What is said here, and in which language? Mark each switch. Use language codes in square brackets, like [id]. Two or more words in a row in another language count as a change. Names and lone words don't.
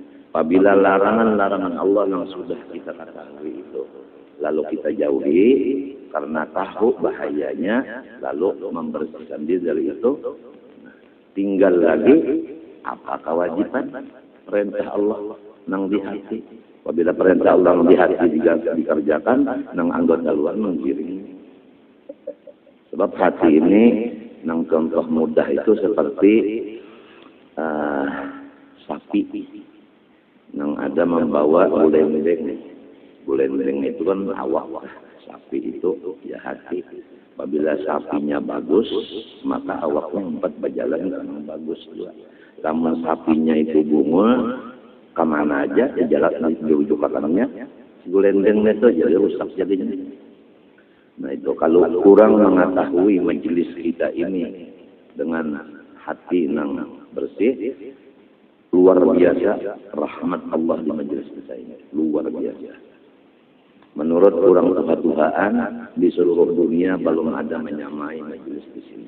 [bjn] Apabila larangan-larangan Allah yang sudah kita ketahui itu lalu kita jauhi karena tahu bahayanya, lalu membersihkan diri dari itu, tinggal lagi apa kewajiban perintah Allah nang di hati. Apabila perintah Allah di hati dikerjakan, nang anggota luar menggiring. Sebab hati ini nang contoh mudah itu seperti sapi nang ada membawa buleng-buleng. Buleng-buleng itu kan awak, sapi itu ya hati. [id] Apabila sapinya bagus, maka awaknya 4 berjalan dengan bagus juga. [bjn] Namun sapinya itu bungul, kemana aja, ya jalan di ujung kakinya, [id] buleng-buleng itu jadi rusak jadinya. Nah itu kalau kurang mengetahui majelis kita ini dengan hati yang bersih, luar biasa rahmat Allah di majelis kita ini, luar biasa. Menurut orang Tuhan di seluruh dunia belum ada menyamai majelis di sini.